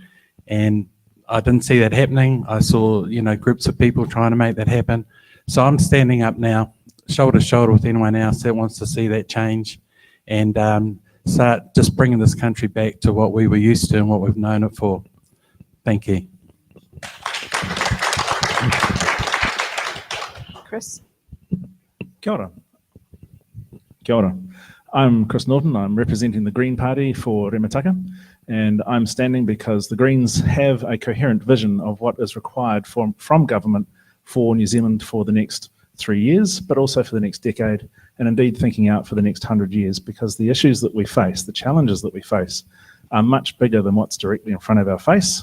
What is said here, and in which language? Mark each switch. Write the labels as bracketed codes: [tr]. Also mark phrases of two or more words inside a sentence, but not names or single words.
[en] And I didn't see that happening. I saw, groups of people trying to make that happen. So I'm standing up now, shoulder to shoulder with anyone else that wants to see that change. And start just bringing this country back to what we were used to and what we've known it for. Thank you. Chris? [mi] Kia ora. Kia ora. [en] I'm Chris Norton. I'm representing the Green Party for REMUTAKA, and I'm standing because the Greens have a coherent vision of what is required from government for New Zealand for the next 3 years, but also for the next decade, and indeed thinking out for the next 100 years, because the issues that we face, the challenges that we face, are much bigger than what's directly in front of our face.